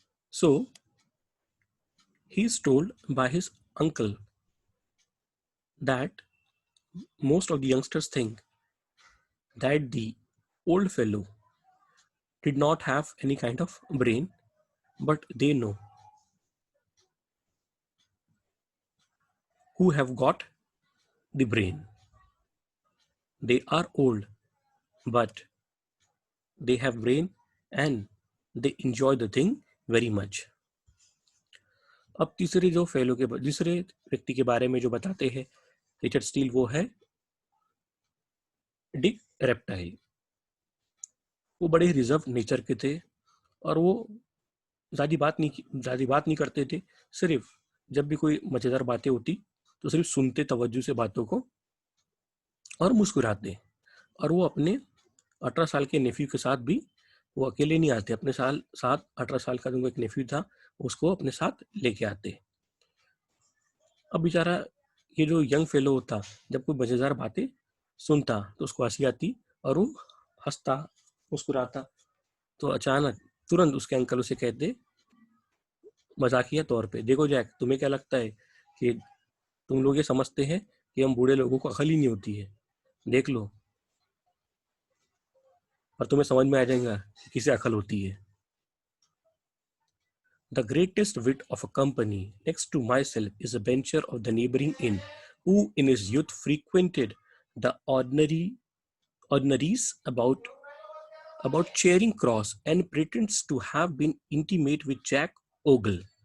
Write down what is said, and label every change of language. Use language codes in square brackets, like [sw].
[en] So he is told by his uncle that most of the youngsters think that the old fellow did not have any kind of brain, but they know who have got the brain. They are old, but they have brain and they enjoy the thing very much. [hi] अब तीसरे व्यक्ति के बारे में जो बताते हैं Richard Steele, वो है डिक रेप्टाइल। वो बड़े [en] reserve nature [hi] के थे, और वो ज़्यादा बात नहीं करते थे। सिर्फ जब भी कोई मज़ेदार बातें होती तो सिर्फ सुनते तवज्जो से बातों को और मुस्कुराते। और वो अपने 18 साल के नेफ्यू के साथ भी वो अकेले नहीं आते, अपने साथ 18 साल का जो एक नेफ्यू था उसको अपने साथ लेके आते। अब बेचारा ये जो [en] young fellow [hi] होता, जब कोई मज़ेदार बातें सुनता तो उसको हंसी आती और वो हंसता मुस्कुराता। तो अचानक तुरंत उसके अंकल उसे कहते मजाकिया तौर पे, देखो जैक, तुम्हें क्या लगता है कि तुम लोग ये समझते हैं कि हम बूढ़े लोगों को अकल ही नहीं होती है, देख लो और तुम्हें समझ में आ जाएगा कि किसे अकल होती है। [en] The greatest wit of a company, next to myself, is a bencher of the neighboring inn, who in his youth frequented the ordinaries about Charing Cross and pretends to have been intimate with Jack Ogle.